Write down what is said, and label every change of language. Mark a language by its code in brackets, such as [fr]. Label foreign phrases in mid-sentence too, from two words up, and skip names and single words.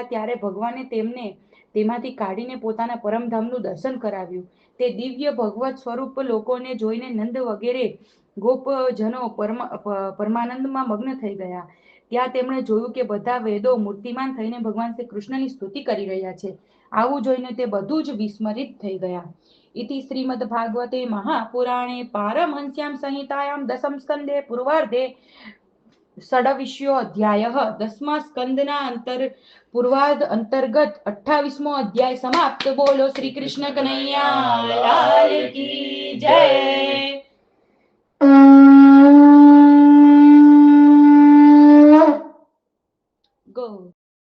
[gu] ત્યારે ભગવાને તેમને તેમાંથી કાઢીને પોતાના પરમધામનું દર્શન કરાવ્યું. તે દિવ્ય ભગવત સ્વરૂપ લોકોને જોઈને નંદ વગેરે ગોપજનો પરમાનંદમાં મગ્ન થઈ ગયા. ત્યાં તેમણે જોયું કે બધા વેદો મૂર્તિમાન થઈને ભગવાન શ્રી કૃષ્ણની સ્તુતિ કરી રહ્યા છે. આવું જોઈને તે બધું જ વિસ્મરિત થઈ ગયા. [sa] इति श्रीमद्भागवते महापुराणे पारमहंस्यां संहितायां दशम स्कंदे पूर्वार्धे षड्विंशोऽध्यायः [gu] દસમા સ્કંદના પૂર્વાર્ધ અંતર્ગત 28મો અધ્યાય સમાપ્ત. [hi] बोलो श्री कृष्ण कन्हैया लाल की जय. गो